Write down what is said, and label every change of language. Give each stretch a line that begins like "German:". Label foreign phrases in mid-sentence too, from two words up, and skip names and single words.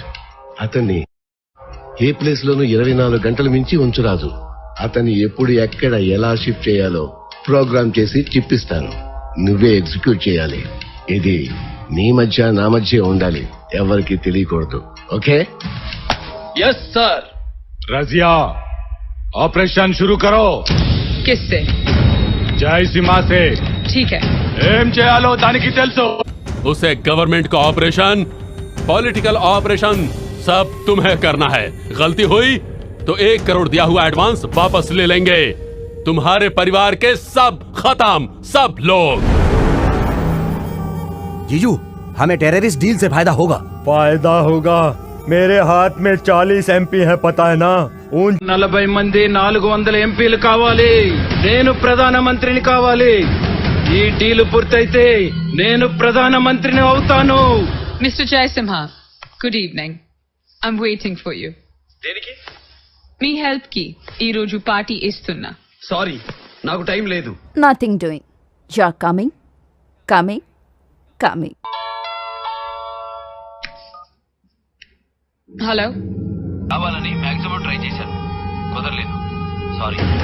Telugu: అతన్ని ఏ ప్లేస్ లోనూ 24 గంటలు మించి ఉంచరాదు. అతన్ని ఎప్పుడు ఎక్కడ ఎలా షిఫ్ట్ చేయాలో ప్రోగ్రామ్ చేసి చిప్పిస్తాను. నువ్వే ఎగ్జిక్యూట్ చేయాలి. ఇది నీ మధ్య నా మధ్య ఉండాలి, ఎవరికి తెలియకూడదు. ఓకే?
English: Yes sir.
Hindi: रजिया, ऑपरेशन शुरू करो. किससे? जय सीमा से. ठीक है.
Telugu: ఏం చేయాలో దానికి తెలుసు.
Hindi: उसे गवर्नमेंट का ऑपरेशन,
English: political operation
Hindi: सब तुम्हें करना है. गलती हुई तो 1 करोड़ दिया हुआ एडवांस वापस ले लेंगे. तुम्हारे परिवार के सब खत्म, सब लोग. जीजू, हमें
English: terrorist deal
Hindi: से फायदा होगा. फायदा होगा. मेरे हाथ में 40 MP है, पता है ना.
Telugu: 40 మంది 400 ఎంపీలు కావాలి. నేను ప్రధానమంత్రిని కావాలి. ఈ డీల్ పూర్తయితే నేను ప్రధానమంత్రిని అవుతాను.
English: Mr. Jaisimha, good evening. I'm waiting for you.
Telugu: దేనికి? మీ హెల్ప్ కి ఈ రోజు పార్టీ ఇస్తున్నా. సారీ, నాకు టైం లేదు.
English: Nothing doing. You're coming, coming, coming.
Telugu: హలో. కావాలని
English: maximum try
Telugu: చేశాను, కుదరలేదు. సారీ.